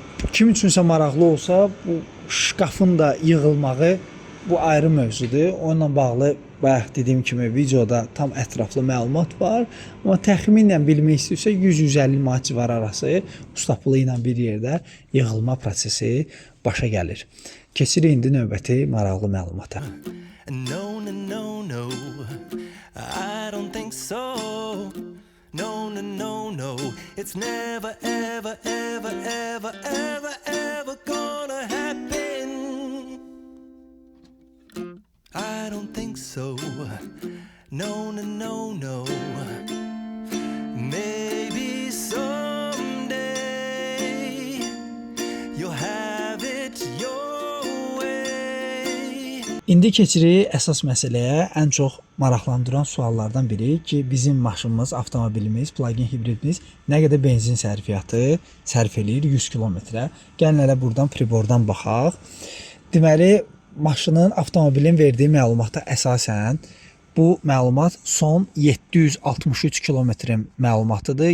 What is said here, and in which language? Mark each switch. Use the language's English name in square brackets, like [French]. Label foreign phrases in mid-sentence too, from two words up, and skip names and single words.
[Azerbaijani] Kim üçünsə maraqlı olsa, bu şkafın da yığılmağı bu ayrı mövzudur. Onunla bağlı bayaq dediyim kimi videoda tam ətraflı məlumat var, amma təxminən bilmək istəyirsə 100-150 manat civarı arası ustaplı ilə bir yerdə yığılma prosesi başa gəlir. Keçirik indi növbəti maraqlı məlumata. [English] No, no, no, no, I don't think so. No, no, no, no, it's never, ever, ever, ever, ever, ever gonna happen. I don't think so. No, no, no, no. Maybe someday you'll have it your way. [Azerbaijani] İndi keçirik əsas məsələyə, ən çox maraqlandıran suallardan biri ki, bizim maşınımız, avtomobilimiz, plug-in hibridimiz nə qədər benzin sərfiyyatı sərf eləyir 100 kilometrə. Gəlin elə buradan pribordan baxaq. Deməli, maşının, avtomobilin verdiyi məlumata əsasən bu məlumat son 763 kilometrin məlumatıdır.